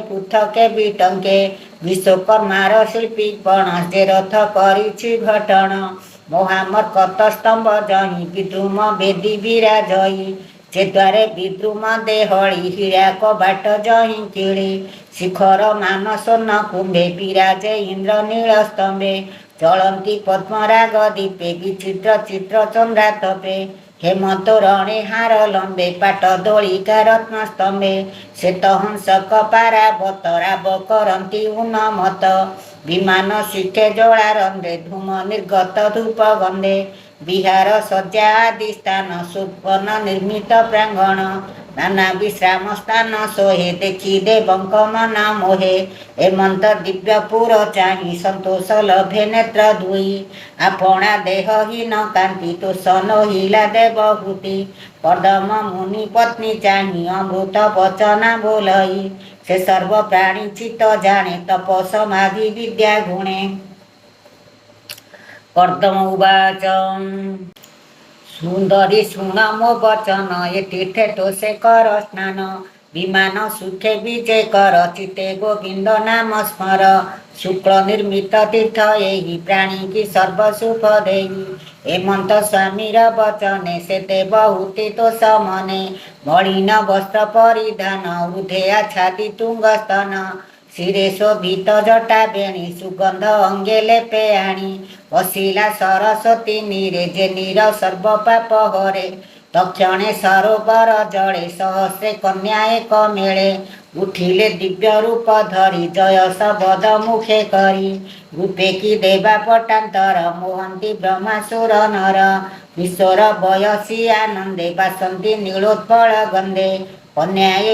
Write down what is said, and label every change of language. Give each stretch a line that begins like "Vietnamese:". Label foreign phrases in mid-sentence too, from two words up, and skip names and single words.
Odia: ପୁଥକେ ବିଟଂକେ ବିଶ୍ୱକର୍ମାର ଶିଲ୍ପୀ ପଣ ଜେ ରଥ କରିଛି ଘଟଣ ମହାମର୍କତ ସ୍ତଂଭ ଜହି ବିଦ୍ରୁମ ବେଦୀ ବିରାଜଈ ଜେ ଦ୍ୱାରେ ବିଦ୍ରୁମ ଦେହଳୀ ହୀରା କବାଟ ଜହି କିଳୀ ଶିଖର ମାନ ସ୍ୱର୍ଣ କୁଂଭେ ବିରାଜେ ଇଂଦ୍ର ନୀଲ ସ୍ତଂଭେ ଚଲଂତୀ ପଦ୍ମରାଗ ଦୀପେ ବିଚିତ୍ର ଚିତ୍ର ଚଂଦ୍ରାତପେ ହେମଂତ ରଣେ ହାର ଲଂବେ ପାଟ ଦୋଲିକା ରତ୍ନ ସ୍ତଂଭେ ଶ୍ୱେତ ହଂସ କପାରାବତ ରାବ କରଂତୀ ଉନ୍ନମତ ବିମାନ ଶିଖେ ଜ୍ୱଲା ରଂଧେ ଧୂମ ନିର୍ଗତ ଧୂପ ଗଂଧେ ବିହାର ସଜ୍ଜା ଆଦି ସ୍ଥାନ ସୁବର୍ଣ ନିର୍ମିତ ପ୍ରାଂଗଣ ନାନା ବିଶ୍ରାମ ସ୍ଥାନ ସୋହେ ଦେଖୀ ଦେବଂକ ମନ ମୋହେ ହେମଂତ ଦିବ୍ୟପୁର ଚାହି ସଂତୋଷ ଲଭେ ନେତ୍ର ଦୁଈ ଆପଣା ଦେହହୀନ କାଂତି ତୋ ସନ ହିଲା ଦେବହୂତି କର୍ଦମ ମୁନି ପତ୍ନୀ ଚାହି ଅମୃତ ବଚନା ବୋଲଈ ସେ ସର୍ବ ପ୍ରାଣୀ ଚିତ୍ତ ଜାନେ ତପ ସମାଧି ବିଦ୍ୟା ଗୁଣେ କର୍ଦମ ଉବାଚ ସୁଂଦରୀ ଶୁଣ ମୋ ବଚନ ୟେ ତୀର୍ଥେ ତୋ ସେ କର ସ୍ନାନ ବିମାନ ସୁଖେ ବିଜୟ କର ଚିତେ ଗୋବିଂଦ ନାମ ସ୍ମର ଶୁକ୍ଲ ନିର୍ମିତ ତୀର୍ଥ ୟହୀ ପ୍ରାଣୀ କୀ ସର୍ବ ସୁଖ ଦେଈ ହେମଂତ ସ୍ୱାମୀର ବଚନେ ସେ ଦେବହୂତି ତୋ ସମନେ ମଲିନ ବସ୍ତ୍ର ପରିଧାନ ହୃଦୟ ଆଚ୍ଛାଦି ତୁଂଗ ସ୍ତନ ଶିରେ ଶୋଭିତ ଜଟା ବେଣୀ ସୁଗଂଧ ଅଂଗେ ଲେପେ ଆଣୀ ବସିଲା ସରସ୍ୱତୀ ନୀରେ ଜେ ନୀର ସର୍ବ ପାପ ହରେ ତକ୍ଷଣେ ସରୋବର ଜଡ଼େ ସହସ୍ରେ କନ୍ୟା ଏକ ମେଲେ ଉଠିଲେ ଦିବ୍ୟ ରୂପ ଧରୀ ଜୟ ଶବଦ ମୁଖେ କରୀ ରୂପେ କୀ ଦେବା ପଟାଂତର ମୋହଂତୀ ବ୍ରହ୍ମାସୁର ନର ଈଶ୍ୱର ବୟସୀ ଆନଂଦେ ବାସଂତୀ ନୀଲୋତ୍ପଲ ଗଂଧେ କନ୍ୟାଏ